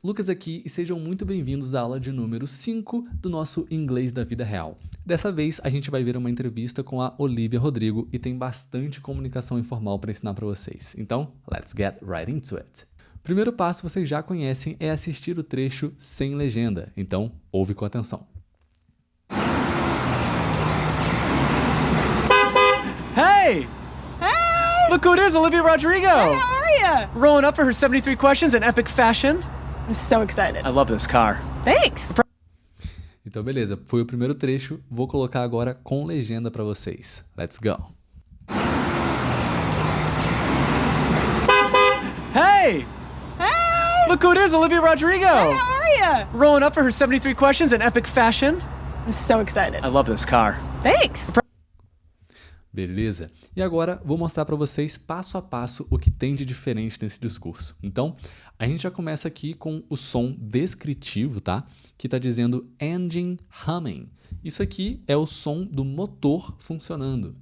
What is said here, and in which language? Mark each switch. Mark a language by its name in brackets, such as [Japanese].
[Portuguese] Lucas aqui e sejam muito bem-vindos à aula de número 5 do nosso Inglês da Vida Real. Dessa vez, a gente vai ver uma entrevista com a Olivia Rodrigo e tem bastante comunicação informal para ensinar para vocês. [English] Então, let's get right into it. [Portuguese] O primeiro passo vocês já conhecem é assistir o trecho sem legenda, então ouve com atenção. [English] Hey! Hey! Look who it is, Olivia Rodrigo! Hey, how are you? Rolling up for her 73 questions in epic fashion. I'm so excited. I love this car. Thanks. [Portuguese] Então, beleza, foi o primeiro trecho, vou colocar agora com legenda para vocês. [English] Let's go! Hey! Hey! Look who it is, Olivia Rodrigo! Hey, how are you? Rolling up for her 73 questions in epic fashion. I'm so excited. I love this car. Thanks. [Portuguese] Beleza? E agora vou mostrar para vocês passo a passo o que tem de diferente nesse discurso. Então, a gente já começa aqui com o som descritivo, tá? Que está dizendo engine humming. Isso aqui é o som do motor funcionando.